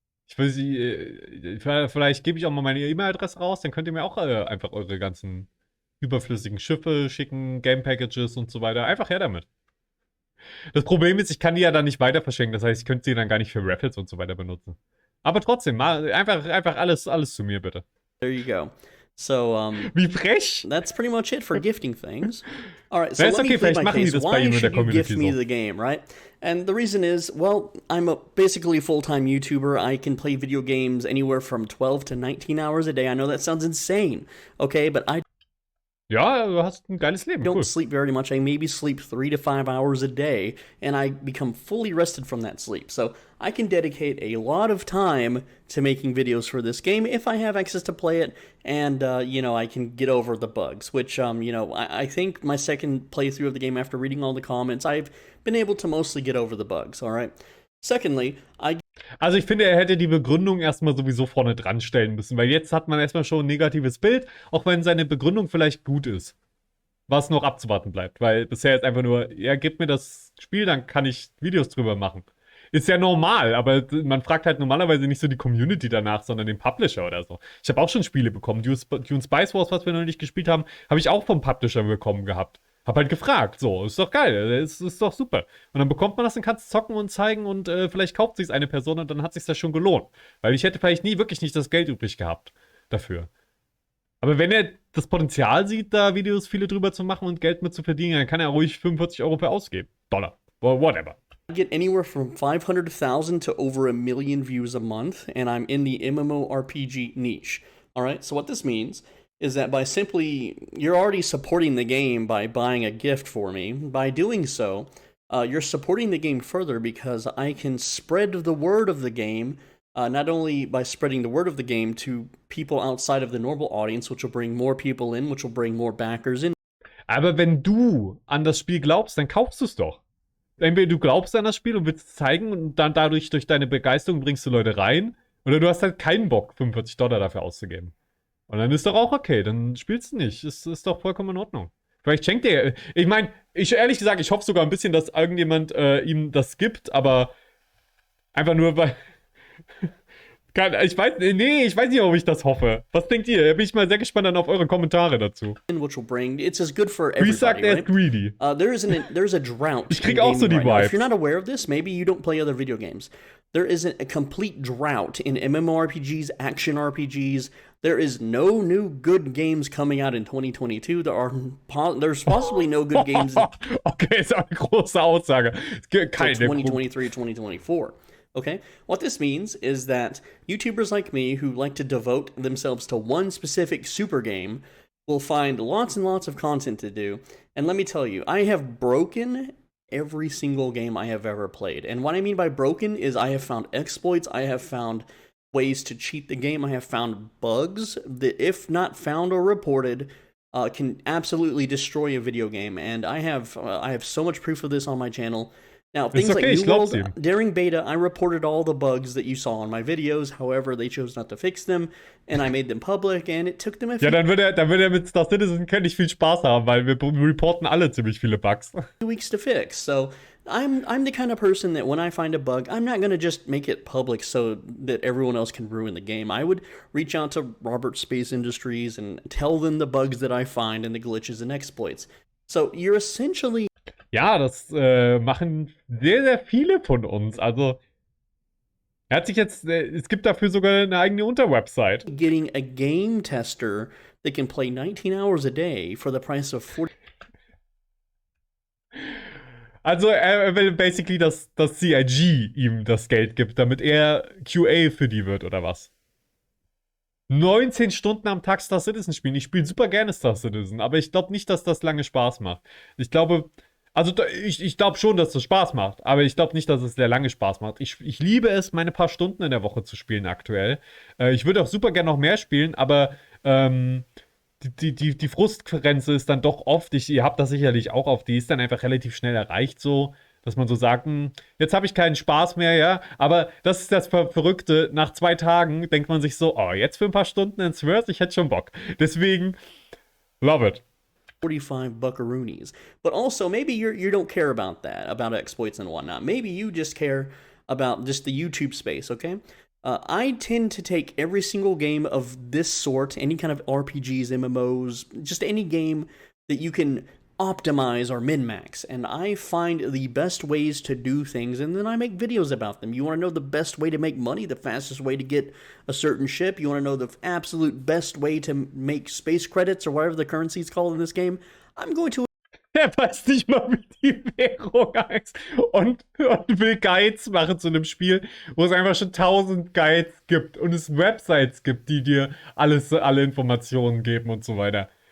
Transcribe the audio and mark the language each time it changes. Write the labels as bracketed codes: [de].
[de] Ich will sie, vielleicht gebe ich auch mal meine E-Mail-Adresse raus, dann könnt ihr mir auch einfach eure ganzen überflüssigen Schiffe schicken, Game Packages und so weiter. Einfach her damit. Das Problem ist, ich kann die ja dann nicht weiter verschenken. Das heißt, ich könnte sie dann gar nicht für Raffles und so weiter benutzen. Aber trotzdem, einfach alles zu mir, bitte. [en] There you go. So, [de] wie frech! [en] That's pretty much it for gifting things. All right, so let me plead my case. Why should you gift me the game, right? And the reason is, well, I'm basically a full-time YouTuber. I can play video games anywhere from 12 to 19 hours a day. I know that sounds insane, okay? But [de] Ja, du hast ein geiles Leben. [en] I don't sleep very much. I maybe sleep 3 to 5 hours a day, and I become fully rested from that sleep. So I can dedicate a lot of time to making videos for this game if I have access to play it, and, you know, I can get over the bugs, which, you know, I think my second playthrough of the game after reading all the comments, I've been able to mostly get over the bugs, all right? Secondly, [de] Also ich finde, er hätte die Begründung erstmal sowieso vorne dran stellen müssen, weil jetzt hat man erstmal schon ein negatives Bild, auch wenn seine Begründung vielleicht gut ist. Was noch abzuwarten bleibt, weil bisher ist einfach nur, ja, gib mir das Spiel, dann kann ich Videos drüber machen. Ist ja normal, aber man fragt halt normalerweise nicht so die Community danach, sondern den Publisher oder so. Ich habe auch schon Spiele bekommen. Dune Spice Wars, was wir noch nicht gespielt haben, habe ich auch vom Publisher bekommen gehabt. Hab halt gefragt, so, ist doch geil, ist doch super. Und dann bekommt man das und kann es zocken und zeigen und vielleicht kauft sich eine Person und dann hat sich das schon gelohnt. Weil ich hätte vielleicht wirklich nicht das Geld übrig gehabt dafür. Aber wenn er das Potenzial sieht, da Videos viele drüber zu machen und Geld mit zu verdienen, dann kann er ruhig 45 Euro per ausgeben. [en] Dollar. Whatever. I get anywhere from 500,000 to over 1 million views a month, and I'm in the MMORPG niche. All right, so what this means is that by simply, you're already supporting the game by buying a gift for me. By doing so, you're supporting the game further because I can spread the word of the game, not only by spreading the word of the game to people outside of the normal audience, which will bring more people in, which will bring more backers in. [de] Aber wenn du an das Spiel glaubst, dann kaufst du es doch. Entweder du glaubst an das Spiel und willst es zeigen und dann dadurch, durch deine Begeisterung bringst du Leute rein, oder du hast halt keinen Bock, 45 Dollar dafür auszugeben. Und dann ist doch auch okay, dann spielst du nicht. Ist doch vollkommen in Ordnung. Vielleicht schenkt er. Ich meine, ehrlich gesagt, ich hoffe sogar ein bisschen, dass irgendjemand ihm das gibt, aber einfach nur, weil. Ich weiß nicht, ob ich das hoffe. Was denkt ihr? Da bin ich mal sehr gespannt dann auf eure Kommentare dazu. [en] Which will bring, it's as good for everybody, [de] Wie sagt er, [en] right? greedy? There's a drought. [de] Ich krieg [en] in [de] auch so [en] gaming [de] die [en] right now. [de] Vibes. [en] If you're not aware of this, maybe you don't play other video games. There is a complete drought in MMORPGs, action RPGs. There is no new good games coming out in 2022. There's possibly no good games in [de] Okay, ist auch eine große Aussage. Keine [en] 2023, 2024. Okay, what this means is that YouTubers like me who like to devote themselves to one specific super game will find lots and lots of content to do. And let me tell you, I have broken every single game I have ever played. And what I mean by broken is I have found exploits, I have found ways to cheat the game, I have found bugs that, if not found or reported, can absolutely destroy a video game. And I have so much proof of this on my channel. Now, things like New World, during beta, I reported all the bugs that you saw in my videos. However, they chose not to fix them, and I made them public, and it took them a few [de] dann wird er mit Star Citizen nicht viel Spaß haben, weil wir reporten alle ziemlich viele Bugs. [en] weeks to fix. So I'm the kind of person that when I find a bug, I'm not going to just make it public so that everyone else can ruin the game. I would reach out to Robert Space Industries and tell them the bugs that I find and the glitches and exploits. So you're essentially [de] Ja, das machen sehr, sehr viele von uns. Also, er hat sich jetzt, es gibt dafür sogar eine eigene Unterwebsite. [en] getting a game tester that can play 19 hours a day for the price of 40. [de] Also, er will basically, dass das CIG ihm das Geld gibt, damit er QA für die wird, oder was? 19 Stunden am Tag Star Citizen spielen. Ich spiele super gerne Star Citizen, aber ich glaube nicht, dass das lange Spaß macht. Ich glaube, also ich glaube schon, dass das Spaß macht, aber ich glaube nicht, dass es sehr lange Spaß macht. Ich liebe es, meine paar Stunden in der Woche zu spielen aktuell. Ich würde auch super gerne noch mehr spielen, aber die Frustgrenze ist dann doch oft, ihr habt das sicherlich auch oft, die ist dann einfach relativ schnell erreicht so, dass man so sagt, jetzt habe ich keinen Spaß mehr, ja, aber das ist das Verrückte, nach 2 Tagen denkt man sich so, oh, jetzt für ein paar Stunden ins Worst, ich hätte schon Bock. Deswegen, [en] love it. 45 buckaroonies. But also, maybe you don't care about that, about exploits and whatnot. Maybe you just care about just the YouTube space, okay? I tend to take every single game of this sort, any kind of RPGs, MMOs, just any game that you can optimize or min-max, and I find the best ways to do things, and then I make videos about them. You want to know the best way to make money, the fastest way to get a certain ship, you want to know the absolute best way to make space credits, or whatever the currency is called in this game, I'm going to... [de] Er weiß nicht mal, wie die Währung heißt. Und will Guides machen zu einem Spiel, wo es einfach schon 1000 Guides gibt und es Websites gibt, die dir alle Informationen geben und so weiter.